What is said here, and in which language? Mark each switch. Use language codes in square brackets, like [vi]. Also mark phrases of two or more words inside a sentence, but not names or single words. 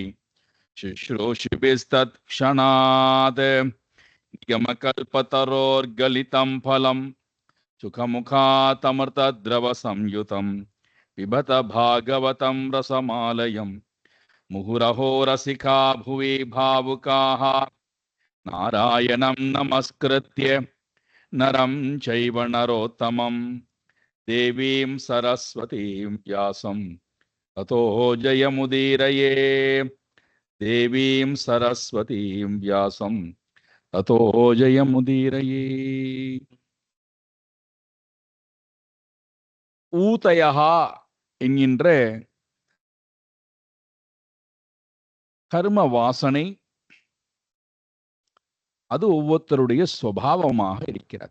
[sa] शुश्रूषिभिस्तत्क्षणात् निगमकल्पतरोर्गलितं फलं सुखमुखातमृतद्रवसंयुतं पिबत भागवतं रसमालयम् मुहुरहो रसिका भुवि भावुकाः नारायणं नमस्कृत्य नरं चैव नरोत्तमं देवीं सरस्वतीं व्यासं ततो जयमुदीरये। देवीं सरस्वतीं व्यासं ततो जयमुदीरये। [ta] ஊதயः என்கின்ற கர்ம வாசனை அது ஒவ்வொருத்தருடைய சுபாவமாக இருக்கிறது.